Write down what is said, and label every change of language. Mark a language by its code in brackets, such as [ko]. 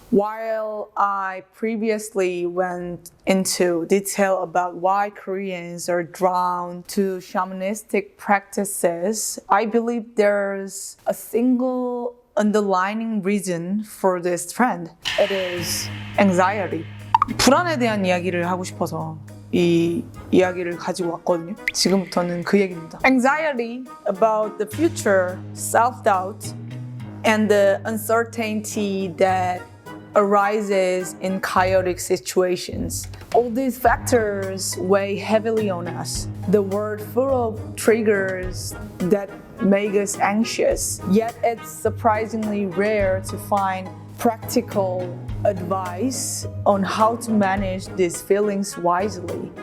[en] While I previously went into detail about why Koreans are drawn to shamanistic practices, I believe there's a single underlying reason for this trend. It is anxiety. [ko] 불안에 대한 이야기를 하고 싶어서 이 이야기를 가지고 왔거든요. 지금부터는 그 얘기입니다. [en] Anxiety about the future, self-doubt, and the uncertainty that arises in chaotic situations. All these factors weigh heavily on us. The world full of triggers that make us anxious, yet it's surprisingly rare to find practical advice on how to manage these feelings wisely.